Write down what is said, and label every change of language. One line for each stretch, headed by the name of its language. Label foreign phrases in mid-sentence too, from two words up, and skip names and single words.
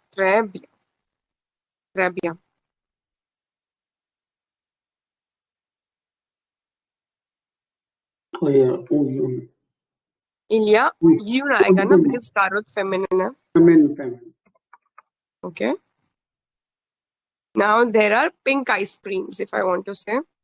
French: Très bien. Très bien.
English: Oh yeah. Oh, yeah.
French: Il y a Oui.
Hindi: une आएगा ना,
English: because carotte feminine है. Feminine. Okay. Now there are pink ice creams, if I want to say.